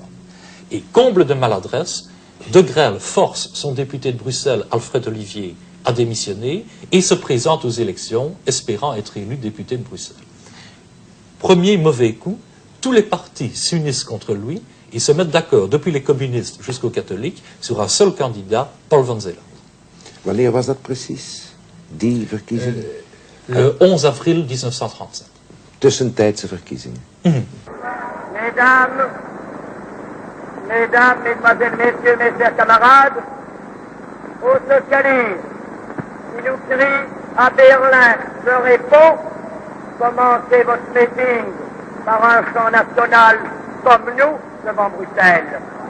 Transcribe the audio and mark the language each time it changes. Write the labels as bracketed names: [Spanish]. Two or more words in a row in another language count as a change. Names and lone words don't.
[French] Et comble de maladresse, De Grelle force son député de Bruxelles, Alfred Olivier, à démissionner et se présente aux élections, espérant être élu député de Bruxelles. Premier mauvais coup, tous les partis s'unissent contre lui et se mettent d'accord, depuis les communistes jusqu'aux catholiques, sur un seul candidat, Paul van Zeeland. [Dutch] Wanneer was dat precies, die verkiezing? [French] Le 11 avril 1937. [Dutch] Tussentijdse verkiezingen. [French] Mesdames, Mesdemoiselles, Messieurs, mes chers camarades, aux socialistes qui nous crient à Berlin, je réponds, commencez votre meeting par un chant national comme nous devant Bruxelles.